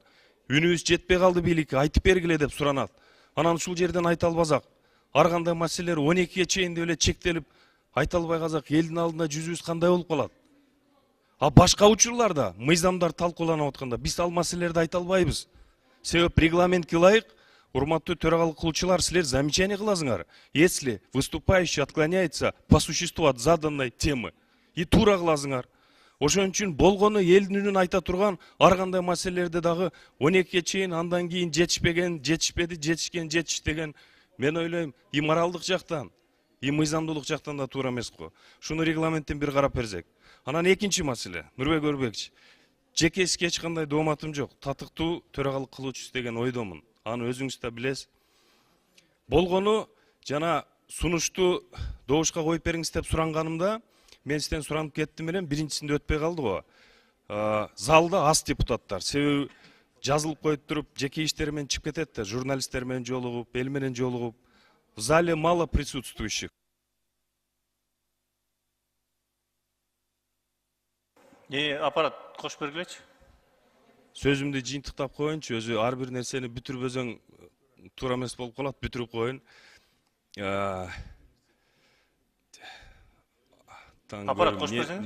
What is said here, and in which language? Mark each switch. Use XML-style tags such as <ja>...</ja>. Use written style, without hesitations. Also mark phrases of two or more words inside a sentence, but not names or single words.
<ky>Үнүбүз жетпей калды бийликке, айтып бергиле деп суранат. Анан ушул жерден айта албасак, ар кандай маселелер 12ге чейин деп эле чектелип айта албай калсак, элдин алдында жүзүбүз кандай болуп калат? А башка учурларда мыйзамдар талкууланып атканда биз ал маселелерди айта албайбыз. Себеп регламентке ылайык, урматтуу төрагалык кылуучулар, силер замечание кыласыңар,</ky> <ru>если выступающий отклоняется по существу от заданной темы, и</ru> <ky>туура кыласыңар. Ошон үчүн болгону элдин үнүн айта турган ар кандай маселелерди дагы 12ге чейин, андан кийин жетишпеген, жетишпеди, жетишкен, жетиш деген, мен ойлойм, и моралдык жактан, и мыйзамдуулук жактан да туура эмес го. Шуну регламенттен бир карап берсек. Анан экинчи маселе, Нурбек Өрбекчи. Жекеске эч кандай дооматым жок. Татыктуу төрагалык кылуучусу деген ойдомун. Аны өзүңүз да билесиз. Болгону жана сунушту добушка коюп бериңиз деп суранганымда, мен сизден суранып кеттим элем, биринчисинде өтпөй калды го. Залда аз депутаттар. Себеби жазылып коюп туруп, жеке иштери менен чыгып кетет да, журналисттер менен жолугуп, эл менен жолугуп.</ky> <ru>В зале мало присутствующих.</ru> <ky>Аппарат кошуп бергилечи. Сөзүмдү жыйынтыктап коеюнчу, өзү ар бир нерсени бүтүрбөзөң туура эмес болуп калат, бүтүрүп коеюн. Аппарат кошуп берсеңиз.</ky>